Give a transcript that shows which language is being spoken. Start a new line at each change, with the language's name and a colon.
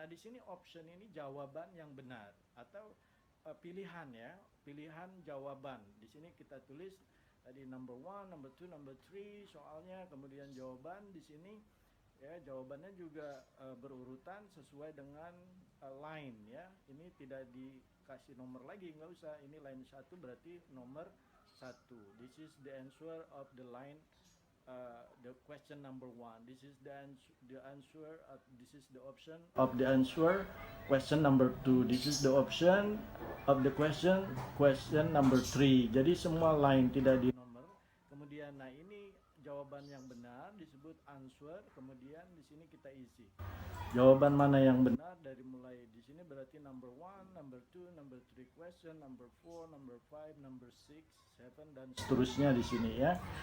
Indonesian: Nah, di sini option ini jawaban yang benar atau pilihan ya, pilihan jawaban. Di sini kita tulis tadi number 1, number 2, number 3 soalnya, kemudian jawaban di sini ya, jawabannya juga berurutan sesuai dengan line ya. Ini tidak dikasih nomor lagi, nggak usah. Ini line 1 berarti nomor 1.
English: This is the answer of the line, the question number 1. This is the answer, this is the option of the answer question number 2. This is the option of the question number 3.
Indonesian: Jadi semua line tidak di nomor. Kemudian nah ini jawaban yang benar disebut answer, kemudian di sini kita isi jawaban mana yang benar dari mulai di sini berarti number 1, number 2, number 3 question, number 4, number 5, number 6, 7 dan seterusnya di sini ya.